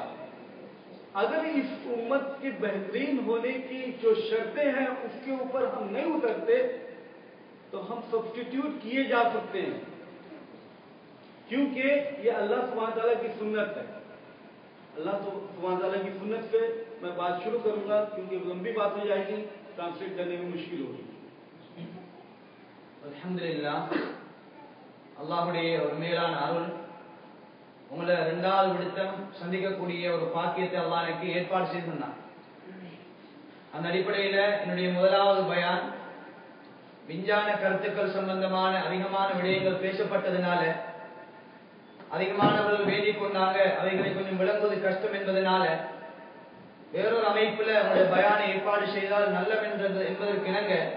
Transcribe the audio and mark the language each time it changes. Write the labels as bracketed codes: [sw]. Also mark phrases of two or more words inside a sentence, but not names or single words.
[hi] अगर इस उम्मत के बेहतरीन होने की जो शर्तें हैं उसके ऊपर हम नहीं उतरते तो हम सब्स्टिट्यूट किए जा सकते हैं, क्योंकि ये [ar] الله سبحانه وتعالى [hi] की सुन्नत है। [ar] الله سبحانه وتعالى [hi] की सुन्नत पे मैं बात शुरू करूंगा, क्योंकि लंबी बात हो जाएगी, ट्रांसलेट करने में मुश्किल होगी। [ta] அல்ஹம்துலில்லாஹ், அல்லாஹ்வுடைய ஒரு மேலான அருள். உங்களை 2வது விடுத்தம் சந்திக்கக்கூடிய ஒரு பாக்கியத்தை அல்லாஹ் எனக்கு ஏற்பாடு செய்திருந்தான். அந்த அடிப்படையில் என்னுடைய 1வது பயான் விஞ்ஞான கருத்துக்கள் சம்பந்தமான அதிகமான விடயங்கள் பேசப்பட்டதுனால அதிகமானவர்கள் வேண்டிக் கொண்டாங்க, அவைகளை கொஞ்சம் விளங்குவது கஷ்டம் என்பதனால வேறொரு அமைப்புல உங்களுடைய பயானை ஏற்பாடு செய்தால் நல்லவென்றது என்பதற்கு இணங்க